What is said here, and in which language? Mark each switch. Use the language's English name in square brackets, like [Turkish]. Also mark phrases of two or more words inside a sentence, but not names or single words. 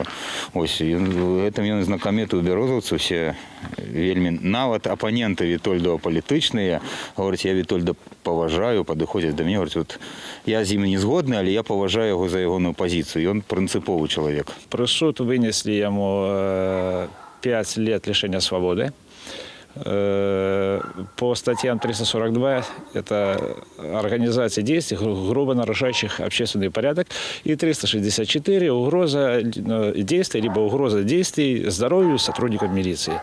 [Belarusian] Ось, гэтым ён знакаміты ў берозовцу, все вельмі, нават апаненты Вітольда палітычныя, говораць, я Вітольда паважаю, падыходзяць да мяне, говораць, вот, я з ім не згодны, але я паважаю яго за ягоную пазіцыю, ён прынцыповы чалавек. [Russian] Пры суд вынесли ему 5 лет лишения свободы. По статьям 342 это организация действий, грубо нарушающих общественный порядок, и 364 угроза действий, либо угроза действий здоровью сотрудников милиции.